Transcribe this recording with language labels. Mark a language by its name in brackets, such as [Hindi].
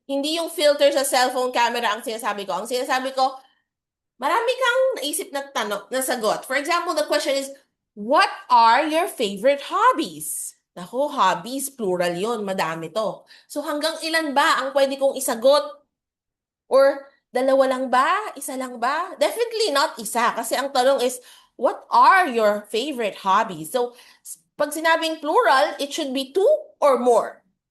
[Filipino] Hindi yung filter sa cellphone camera ang sinasabi ko. Ang sinasabi ko, marami kang naisip na tanong, na sagot. [English] For example, the question is, what are your favorite hobbies? [Filipino] Naku, hobbies, plural yon, madami to. So hanggang ilan ba ang pwede kong isagot? Or dalawa lang ba? Isa lang ba? Definitely not isa. [English] Kasi ang tanong is, what are your favorite hobbies? So, pag sinabing plural, it should be 2 or more.